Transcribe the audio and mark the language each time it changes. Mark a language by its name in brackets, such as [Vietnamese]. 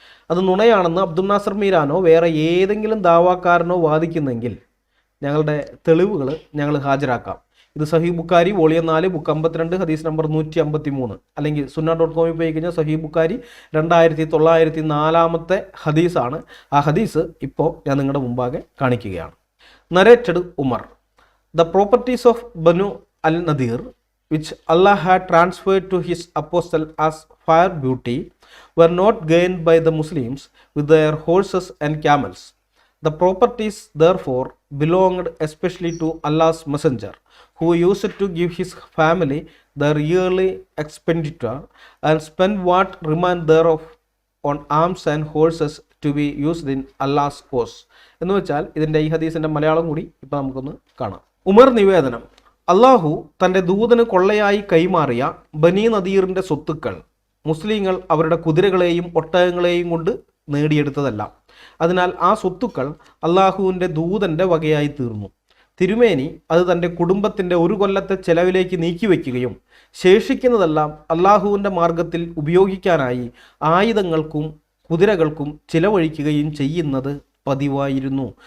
[Malayalam] അത് നുണയാണെന്ന് അബ്ദുൽ നാസർ മീരാനോ വേറെ ഏതെങ്കിലും ദാവാക്കാരനോ വാദിക്കുന്നെങ്കിൽ ഞങ്ങളുടെ തെളിവുകൾ ഞങ്ങൾ ഹാജരാക്കാം. ഇത് സഹീഹ് ബുഖാരി വോളിയം 4 ബുക്ക് 52 ഹദീസ് നമ്പർ 153, അല്ലെങ്കിൽ sunna.com പോയി കഴിഞ്ഞാൽ സഹീഹ് ബുഖാരി 2904 ഹദീസാണ്. ആ ഹദീസ് ഇപ്പോൾ ഞാൻ നിങ്ങളുടെ മുമ്പാകെ കാണിക്കുകയാണ്. [English] Narrated Umar, the properties of Banu al-Nadir, which Allah had transferred to his apostle as fair beauty, were not gained by the Muslims with their horses and camels. The properties therefore belonged especially to Allah's messenger, who used to give his family their yearly expenditure and spend what remained thereof on arms and horses to be used in Allah's cause. [Malayalam] എന്ന് വെച്ചാൽ ഇതിൻ്റെ ഈ ഹദീസിൻ്റെ മലയാളം കൂടി ഇപ്പം നമുക്കൊന്ന് കാണാം. ഉമർ നിവേദനം, അള്ളാഹു തൻ്റെ ദൂതന് കൊള്ളയായി കൈമാറിയ ബനി നദീറിൻ്റെ സ്വത്തുക്കൾ മുസ്ലിങ്ങൾ അവരുടെ കുതിരകളെയും ഒട്ടകങ്ങളെയും കൊണ്ട് നേടിയെടുത്തതല്ല. അതിനാൽ ആ സ്വത്തുക്കൾ അള്ളാഹുവിൻ്റെ ദൂതൻ്റെ വകയായി തീർന്നു. തിരുമേനി അത് തൻ്റെ കുടുംബത്തിൻ്റെ ഒരു കൊല്ലത്തെ ചെലവിലേക്ക് നീക്കിവെക്കുകയും ശേഷിക്കുന്നതെല്ലാം അള്ളാഹുവിൻ്റെ മാർഗത്തിൽ ഉപയോഗിക്കാനായി ആയുധങ്ങൾക്കും കുതിരകൾക്കും ചിലവഴിക്കുകയും ചെയ്യുന്നത് പതിവായിരുന്നു.